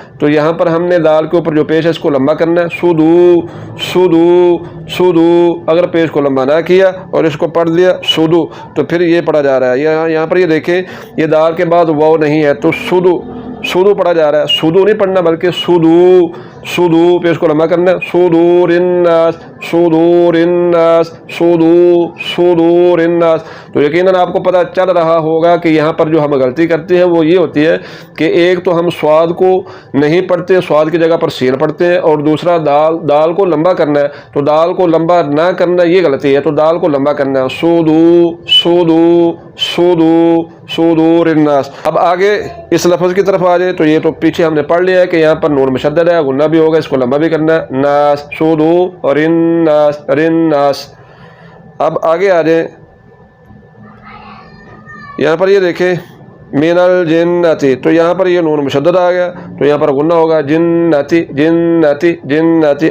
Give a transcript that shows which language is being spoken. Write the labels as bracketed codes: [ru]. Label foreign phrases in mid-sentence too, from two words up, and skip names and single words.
[hi] तो यहाँ पर हमने दाल के ऊपर जो पेश है इसको लंबा करना है, [ar] صدو صدو صدو. [hi] अगर पेश को लंबा ना किया और इसको पढ़ दिया सुदू तो फिर ये पढ़ा जा रहा है। यहाँ पर ये देखें ये दाल के बाद वाव नहीं है तो [ar] صدو صدو [hi] पढ़ा जा रहा है, सुदू नहीं पढ़ना बल्कि [ar] صدو صدو. [hi] पेश को लंबा करना है, [ar] صدور الناس صدور الناس صدو صدور الناس. [hi] तो यकीनन आपको पता चल रहा होगा कि यहाँ पर जो हम गलती करते हैं वो ये होती है कि एक तो हम स्वाद को नहीं पढ़ते, स्वाद की जगह पर सीन पढ़ते हैं, और दूसरा दाल को लंबा करना है। तो दाल को लंबा ना करना ये गलती है, तो दाल को लंबा करना है, [ar] صدو صدو صدو صدور الناس. [hi] अब आगे इस लफ्ज़ की तरफ आ जाए तो ये तो पीछे हमने पढ़ लिया है कि यहाँ पर नून मुशद्दद है, गुन्ना भी होगा, इसको लंबा भी करना है, [ar] ناس صدو [hi] और [ar] رالناس رالناس. [hi] अब आगे आ जाए, यहाँ पर ये देखें [ar] من الجنة, [hi] तो यहाँ पर ये नून मुशद्दद आ गया तो यहाँ पर गुन्ना होगा, [ar] جنة جنة جنة.